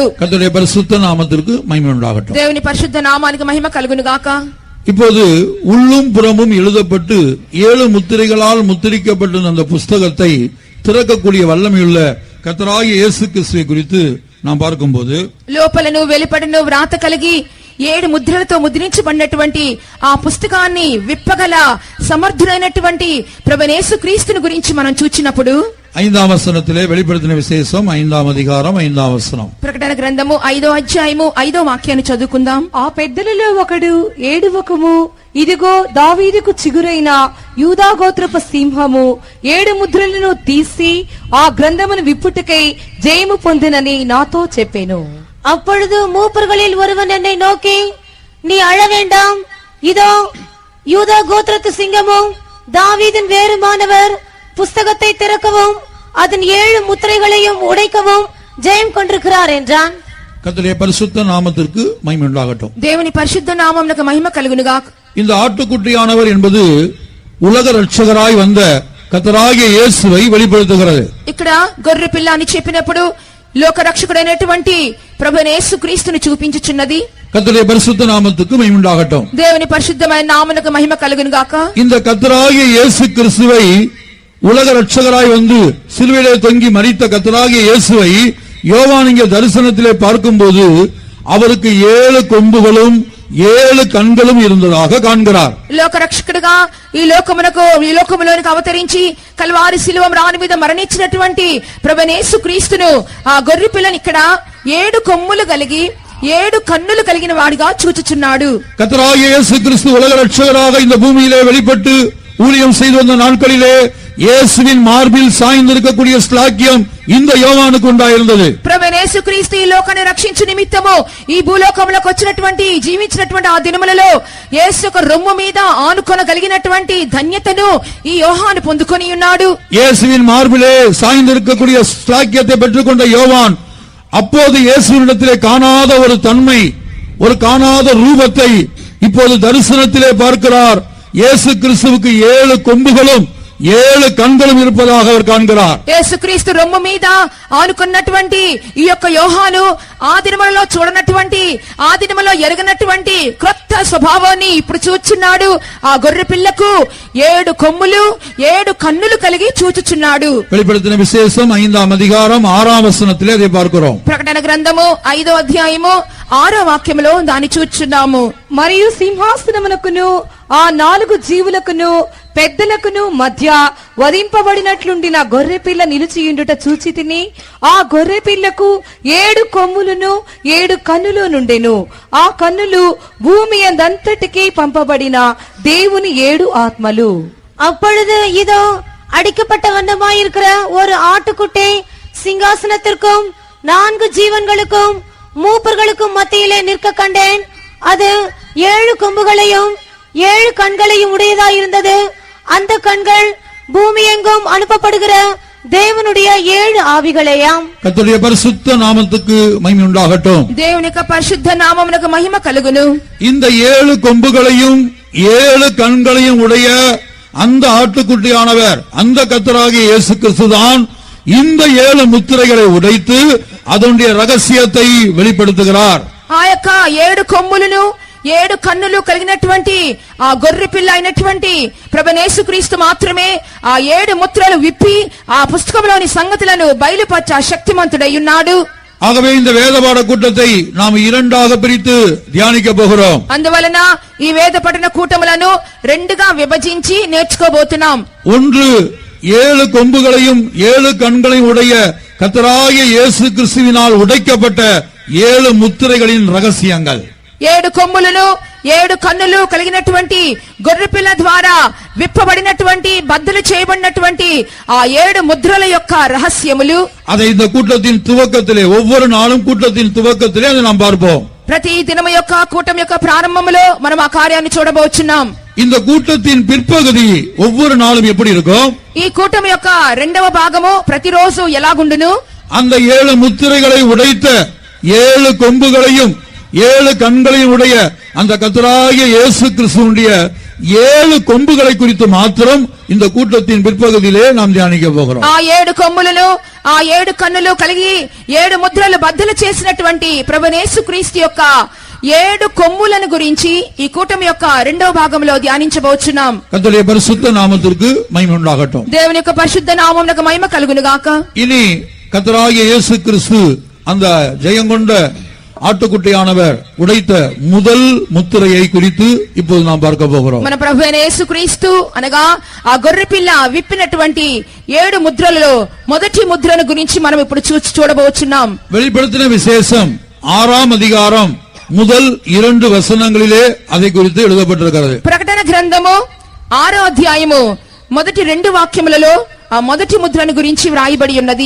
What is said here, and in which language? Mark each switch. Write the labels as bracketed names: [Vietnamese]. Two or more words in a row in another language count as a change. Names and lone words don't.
[Tamil] கர்த்தருடைய பரிசுத்த நாமத்திற்கு மகிமை உண்டாகட்டும். [Telugu] దేవుని పరిశుద్ధ నామానికి మహిమ కలుగును గాక. [Tamil] இப்போது உள்ளும் புறமும் எழுதப்பட்டு 7 முத்திரைகளால் முத்திரிக்கப்பட்ட அந்த புஸ்தகத்தை திறக்கக்கூடிய வல்லமையுள்ள கர்த்தராகிய இயேசு கிறிஸ்துவை குறித்து நாம் பார்க்கும்போது [Telugu] లోపలను వెలుపడను వ్రాత కలిగి 7 ముద్రలతో ముద్రించబడినటువంటి ఆ పుస్తకాన్ని విప్పగల సమర్థుడైనటువంటి ప్రభువైన యేసుక్రీస్తుని గురించి మనం చూచినప్పుడు [Tamil] 5ஆம் వచనத்திலே வெளிப்படுத்தின விசேஷம் 5ஆம் அதிகாரம் 5ஆம் వచనం [Telugu] ప్రకటన గ్రంథము 5వ అధ్యాయము 5వ వాక్యాన్ని చదువుకుందాం. ఆ పెద్దలలో ఒకడు ఏడువకము, ఇదిగో దావీదుకు చిగురైన యూదా గోత్రపు సింహము 7 ముద్రలను తీసి ఆ గ్రంథమును విప్పుటకై జయము పొందినని నాతో చెప్పెను. [Tamil] அப்பொழுது மூப்பர்களில் ஒருவன் என்னை நோக்கி, நீ அழ வேண்டாம், இதோ யூதா கோத்திரத்து சிங்கமும் தாவீதின் வேறுமானவர் புஸ்தகத்தை திறக்கவும் அதன் 7 முத்திரைகளையும் உடைக்கவும் ஜெயம் கொண்டிருக்கிறார் என்றான். கர்த்தருடைய பரிசுத்த நாமத்திற்கு மகிமை உண்டாகட்டும். [Telugu] దేవుని పరిశుద్ధ నామమునకు మహిమ కలుగును గాక. [Tamil] இந்த ஆட்டுக்குட்டியானவர் என்பது உலக ரட்சகராய் வந்த கர்த்தராகிய இயேசுவை வெளிப்படுத்துகிறது. [Telugu] ఇక్కడ గొర్రె పిల్ల అని చెప్పినప్పుడు లోక రక్షకుడైనటువంటి ప్రభువైన యేసుక్రీస్తుని చూపించుచున్నది. [Tamil] கர்த்தருடைய பரிசுத்த நாமத்துக்கு மகிமை உண்டாகட்டும். [Telugu] దేవుని పరిశుద్ధమైన నామమునకు మహిమ కలుగును గాక. [Tamil] இந்த கர்த்தராகிய இயேசு கிறிஸ்துவை உலக ரட்சகராய் வந்து சிலுவையிலே தொங்கி மரித்த கர்த்தராகிய இயேசுவை யோவான் இங்கே தரிசனத்திலே பார்க்கும்போது அவருக்கு 7 கொம்புகளும் 7 கண்களும் இருந்ததாக காண்கிறார். [Telugu] లోక రక్షకుడుగా ఈ లోకములోనికి అవతరించి కల్వారి శిలువ రాణి మీద మరణించినటువంటి ప్రభువైన యేసుక్రీస్తును ఆ గొర్రె పిల్లని ఇక్కడ 7 కొమ్ములు కలిగి 7 కన్నులు కలిగిన వాడిగా చూచుచున్నాడు. [Tamil] கர்த்தராகிய இயேசு கிறிஸ்து உலக ரட்சகராக இந்த பூமியிலே வெளிப்பட்டு ஊழியம் செய்து வந்த நாட்களிலே இயேசுவின் மார்பில் சாய்ந்திருக்கக்கூடிய ஸ்லாக்கியம் இந்த யோவானுக்கு உண்டாயிருந்தது. [Telugu] ప్రభువైన యేసుక్రీస్తు ఈ లోకాన్ని రక్షించు నిమిత్తము ఈ భూలోకంలోకి వచ్చినటువంటి జీవించినటువంటి ఆ దినములలో యేసు యొక్క రొమ్ము మీద ఆనుకొనగలిగినటువంటి ధన్యతను ఈ యోహాను పొందుకొని ఉన్నాడు. [Tamil] இயேசுவின் மார்பிலே சாய்ந்திருக்கக்கூடிய ஸ்லாக்கியத்தை பெற்றுக்கொண்ட யோவான் அப்போது இயேசுவினிடத்திலே காணாத ஒரு தன்மை, ஒரு காணாத ரூபத்தை இப்போது தரிசனத்திலே பார்க்கிறார். இயேசு கிறிஸ்துவுக்கு 7 கொம்புகளும் 7 கண்களும் இருப்பதாக அவர் காண்கிறார். [Telugu] యేసుక్రీస్తు రొమ్ము మీద ఆనుకున్నటువంటి ఈ యొక్క యోహాను ఆ దినములలో చూడనటువంటి ఆ దినములో ఎరగనటువంటి క్రొత్త స్వభావాన్ని ఇప్పుడు చూచుచున్నాడు. ఆ గొర్రె పిల్లకు 7 కొమ్ములు 7 కన్నులు కలిగి చూచుచున్నాడు. [Tamil] வெளிப்படுத்தின விசேஷம் 5ஆம் அதிகாரம் 6ஆம் வசனத்திலே அதை பார்க்கிறோம். [Telugu] ప్రకటన గ్రంథము 5వ అధ్యాయము 6వ వాక్యములో దాన్ని చూచుచున్నాము. మరియు సింహాసనమునకును ఆ 4 జీవులకును పెద్దలకును మధ్య వధింపబడినట్లుండి నా గొర్రె పిల్ల నిలిచియుండుట చూచి తిని, ఆ గొర్రె పిల్లకు 7 కొమ్ములను 7 కన్నులు నుండెను. ఆ కన్నులు భూమి అందంతటికి పంపబడిన దేవుని 7 ఆత్మలు. [Tamil] அப்பொழுது இதோ அடிக்கப்பட்ட வண்ணமாயிருக்கிற ஒரு ஆட்டுக்குட்டி சிங்காசனத்திற்கும் 4 ஜீவன்களுக்கும் மூப்பர்களுக்கும் மத்தியிலே நிற்க கண்டேன். அது 7 கொம்புகளையும் 7 கண்களையும் உடையதாயிருந்தது. அந்த கண்கள் பூமி எங்கும் அனுப்பப்படுகிற தேவனுடைய 7 ஆவிகளேயாம். கர்த்தருடைய பரிசுத்த நாமத்துக்கு மகிமை உண்டாகட்டும். [Telugu] దేవుని యొక్క పరిశుద్ధ నామమునకు మహిమ కలుగును. [Tamil] இந்த 7 கொம்புகளையும் 7 கண்களையும் உடைய அந்த ஆட்டுக்குட்டியானவர், அந்த கர்த்தராகிய இயேசு கிறிஸ்துதான் இந்த 7 முத்திரைகளை உடைத்து அதனுடைய ரகசியத்தை வெளிப்படுத்துகிறார். [Telugu] ఆ యొక్క 7 కొమ్ములను 7 కన్నులు కలిగినటువంటి ఆ గొర్రె పిల్ల అయినటువంటి ప్రభువైన యేసుక్రీస్తు మాత్రమే ఆ 7 ముద్రలు విప్పి ఆ పుస్తకంలోని సంగతులను బయలుపరచ శక్తిమంతుడై ఉన్నాడు. [Tamil] ஆகவே இந்த வேதபாட கூட்டத்தை நாம் 2ஆக பிரித்து தியானிக்க போகிறோம். [Telugu] అందువలన ఈ వేద పఠన కూటములను 2గా విభజించి నేర్చుకోబోతున్నాం. [Tamil] ஒன்று 7 கொம்புகளையும் 7 கண்களையும் உடைய கர்த்தராகிய இயேசு கிறிஸ்துவினால் உடைக்கப்பட்ட 7 முத்திரைகளின் ரகசியங்கள். [Telugu] 7 కొమ్ములను 7 కన్నులు కలిగినటువంటి గొర్రెపిల్ల ద్వారా విప్పబడినటువంటి బద్దలు చేయబడినటువంటి ఆ 7 ముద్రల యొక్క రహస్యములు. [Tamil] அதை இந்த கூட்டத்தின் துவக்கத்திலே, ஒவ்வொரு நாளும் கூட்டத்தின் துவக்கத்திலே அதை நாம் பார்ப்போம். [Telugu] ప్రతి దినము యొక్క కూటం యొక్క ప్రారంభములో మనం ఆ కార్యాన్ని చూడబోచున్నాం. [Tamil] இந்த கூட்டத்தின் பிற்பகுதி ஒவ்வொரு நாளும் எப்படி இருக்கும்? [Telugu] ఈ కూటం యొక్క 2వ భాగము ప్రతిరోజు ఎలాగుండును? [Tamil] அந்த 7 முத்திரைகளை உடைத்த 7 கொம்புகளையும் 7 கண்களையும் உடைய அந்த கர்த்தராகிய இயேசு கிறிஸ்துவுடைய 7 கொம்புகளை குறித்து மாத்திரம் இந்த கூட்டத்தின் பிற்பகுதியிலே நாம் தியானிக்க போகிறோம். [Telugu] ఆ 7 కొమ్ములను ఆ 7 కన్నులు కలిగి 7 ముద్రలు బద్దలు చేసినటువంటి ప్రభువైన యేసుక్రీస్తు యొక్క 7 కొమ్ములను గురించి ఈ కూటమి యొక్క 2వ భాగంలో ధ్యానించబోచున్నాం. [Tamil] கர்த்தருடைய பரிசுத்த நாமத்திற்கு மகிமை உண்டாகட்டும். [Telugu] దేవుని యొక్క పరిశుద్ధ నామమునకు మహిమ కలుగును గాక. [Tamil] இனி கர்த்தராகிய இயேசு கிறிஸ்து அந்த ஜெயங்கொண்ட ஆட்டுக்குட்டியானவர் உடைத்த முதல் முத்திரையை குறித்து இப்போது நாம் பார்க்க போகிறோம். [Telugu] మన ప్రభువైన యేసుక్రీస్తు అనగా ఆ గొర్రె పిల్ల విప్పినటువంటి 7 ముద్రలలో మొదటి ముద్రను గురించి మనం ఇప్పుడు చూడబోచున్నాం. [Tamil] வெளிப்படுத்தின விசேஷம் 6ஆம் அதிகாரம் முதல் 2 வசனங்களிலே அதை குறித்து எழுதப்பட்டிருக்கிறது. [Telugu] ప్రకటన గ్రంథము 6వ అధ్యాయము మొదటి 2 వాక్యములలో ఆ మొదటి ముద్రను గురించి వ్రాయబడి ఉన్నది.